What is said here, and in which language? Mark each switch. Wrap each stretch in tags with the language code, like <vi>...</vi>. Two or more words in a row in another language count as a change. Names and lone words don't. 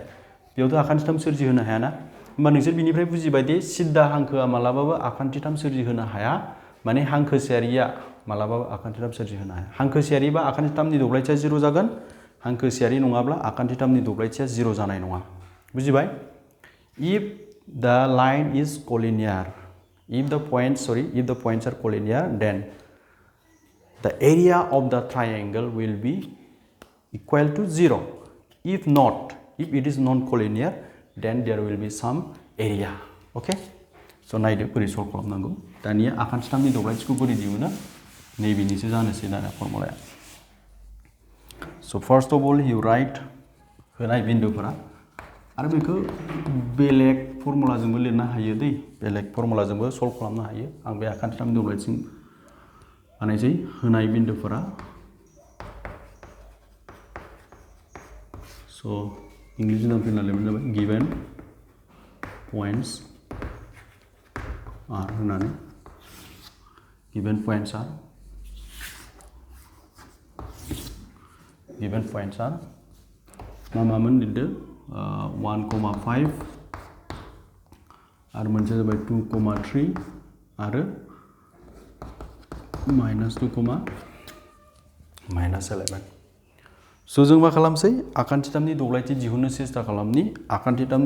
<brx>बेयावथ' आखान्थि 3 सोरजिहोनो हायाना होमबा नोंसोर बिनिफ्राय बुजिबाय दि सिद्दा हांखोआ मालाबाबो आखान्थि 3 सोरजिहोनो हाया माने हांखोसेयारिया मालाबाबो आखान्थि 3 सोरजिहोनो हाया हांखोसेयारिबा आखान्थि 3नि दब्लायथिया 0 जागोन हांखोसेयारि नङाब्ला आखान्थि 3नि दब्लायथिया 0 जानाय नङा बुजिबाय</brx> <en>if the line is collinear if the points are collinear then the area of the triangle will be equal to 0 if it is non-collinear then there will be some area okay so</en> <brx>नायदो बोरै सल्भ खालामनांगौ दानिया आखान्थि 3नि दब्लायथिखौ बोरै दिहुनो नैबेनिसो जानोसै दाना फर्मुलाया</brx> <en>so first of all you write</en> <brx>होनाय बिन्दुफोरा आरो बेखौ बेलेग फर्मुलाजोंबो लिरनो हायो दै बेलेग फर्मुलाजोंबो सल्भ खालामनो हायो आं बे आखान्थि 3नि दब्लायथिं बानायसै होनाय बिन्दुफोरा so इंलिशजों फैना लिरनाय जाबाय</brx> <en>given points are</en> <brx>होनानै</brx> <en>given points are</en> <brx>मामोन लिरदो 1,5 आरो मोनसे जाबाय 2,3 आरो -11 so जों मा खालामसै आखान्थि 3नि दब्लायथि दिहुननो सेस्था खालामनि आखान्थि 3नि</brx>